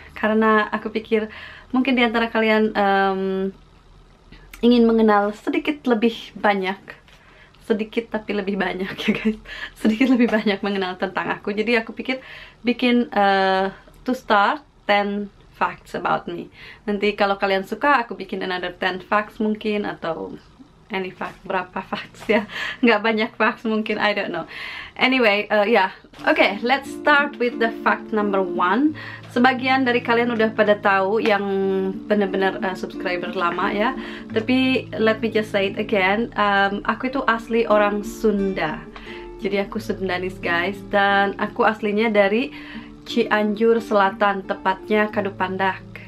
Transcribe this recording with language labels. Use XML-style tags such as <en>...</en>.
<id>Karena aku pikir mungkin di antara kalian ingin mengenal sedikit lebih banyak, sedikit tapi lebih banyak ya guys, sedikit lebih banyak mengenal tentang aku. Jadi aku pikir bikin</id> <en>to start 10 facts about me.</en> <id>Nanti kalau kalian suka aku bikin</id> <en>another 10 facts</en> <id>mungkin, atau any fact, berapa facts ya, nggak banyak facts mungkin,</id> <en>I don't know. Anyway, okay, let's start with the fact number 1.</en> <id>Sebagian dari kalian udah pada tahu yang bener-bener subscriber lama ya, tapi</id> <en>let me just say it again,</en> <id>aku itu asli orang Sunda. Jadi aku Sundanis guys, dan aku aslinya dari Cianjur Selatan, tepatnya Kadupandak.</id>